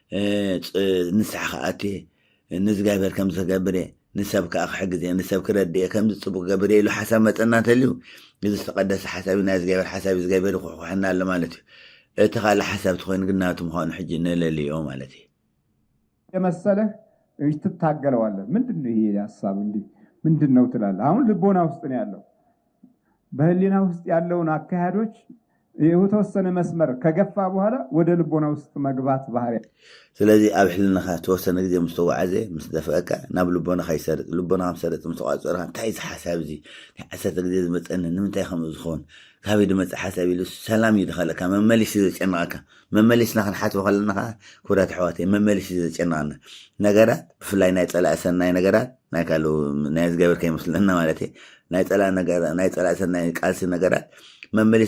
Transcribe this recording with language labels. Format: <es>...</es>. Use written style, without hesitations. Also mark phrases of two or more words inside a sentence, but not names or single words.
<ti>ንስሓ ክኣት እየ ንእግዚኣብሔር ከምዚ ክገብር እየ ንሰብ ከዓ ክሕግዝ እየ ንሰብ ክረዲ እየ ከምዚ ፅቡቅ ገብር እየ ኢሉ ሓሳብ መፀና እንተልዩ እዚ ዝተቀደሰ ሓሳብ ናይ እግዚኣብሔር ሓሳብ እዩ እግዚኣብሔር ይኩሕኩሐና ኣሎ ማለት እዩ እቲ ካልእ ሓሳብ ትኮይኑ ግን ናቱ ምዃኑ ሕጂ ንለልዮ ማለት እዩ</ti> <am>የመሰለህ ትታገለዋለህ ምንድን ነው ይሄ ሀሳብ እንዲህ ምንድን ነው ትላለህ አሁን ልቦና ውስጥ ነው ያለው በህሊና ውስጥ ያለውን አካሄዶች የተወሰነ መስመር ከገፋ በኋላ ወደ ልቦና ውስጥ መግባት ባህሪ</am> <ti>ስለዚህ ኣብ ሕልናኻ ተወሰነ ግዜ ምስ ተጓዓዘ ምስ ደፈአካ ናብ ልቦናኻ ይሰርጥ ልቦናኻ ምሰርጥ ምስ ተቋፀርካ እንታይ እዚ ሓሳብ እዚ ናይ 10 ግዜ ዝመፀኒ ንምንታይ ከምኡ ዝኸውን ካበይ ድመፅእ ሓሳብ ኢሉ ሰላም እዩ ድኸለካ መመሊስ እዩ ዘጨንቐካ መመሊስና ክንሓትቦ ከለና ከዓ ክቡራት ኣሕዋተይ መመሊስ እዩ ዘጨንቐና ነገራት ብፍላይ ናይ ፀላእ ሰናይ ነገራት ናይ ካልእ ናይ እግዚኣብሔር ከይመስለና ማለት እዩ ናይ ፀላእ ነገራት ናይ ፀላእ ሰናይ ቃልሲ ነገራት መመሊስ</ti>